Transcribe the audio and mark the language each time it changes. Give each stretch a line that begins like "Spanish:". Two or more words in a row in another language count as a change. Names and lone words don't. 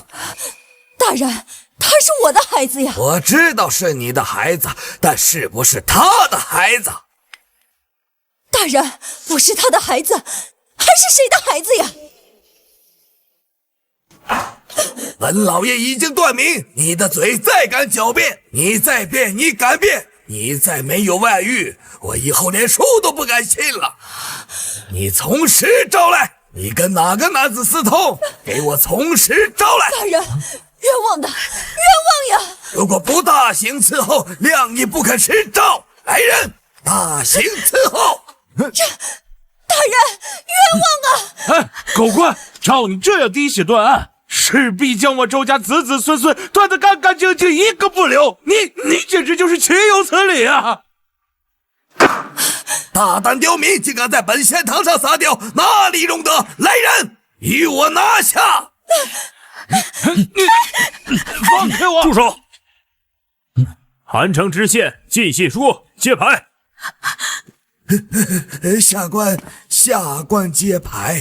Chinese: 大人，他是我的孩子呀。我知道是你的孩子，但是不是他的孩子？大人，不是他的孩子，還是誰的孩子呀？本老爺已經斷命，你的嘴再敢狡辯，你再辯，你敢辯，你再沒有外遇，我以後連書都不敢信了。你從實招來，你跟哪個男子私通？給我從實招來！大人，冤枉的，冤枉呀！如果不大刑伺候，谅你不肯實招。来人，大刑伺候！大人，冤枉啊！哎，狗官，照你這樣滴血斷案，勢必將我周家子子孙孙斷得乾乾淨淨，一個不留。你簡直就是豈有此理啊！大膽刁民，竟敢在本仙堂上撒尿，哪裡容得？來人，与我拿下！放開我！住手！韩城知县靳信书揭牌。下官揭牌。